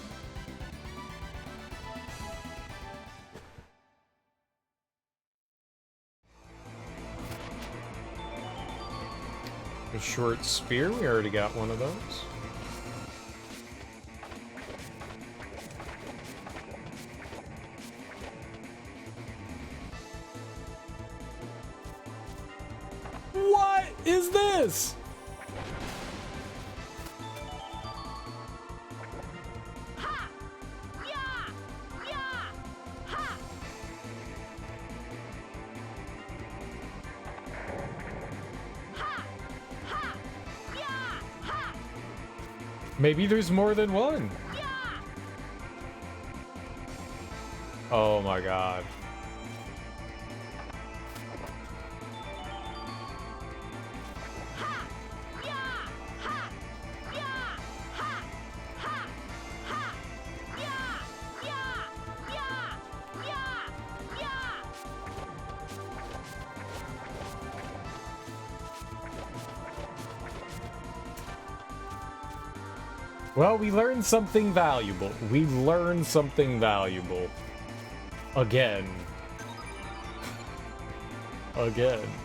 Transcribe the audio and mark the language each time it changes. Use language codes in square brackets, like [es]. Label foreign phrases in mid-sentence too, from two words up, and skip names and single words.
[en] A short spear, we already got one of those. What is this? Ha! Ya! Ya! Ha! Ha! Ha! Ya! Ha! Maybe there's more than one. Ya! Oh my god. Ha! Ya! Ha! Ya! Ha! Ha! Ha! Ya! Ya! Ya! Ya! Ya! Well, we learned something valuable. We learned something valuable. Again. Again.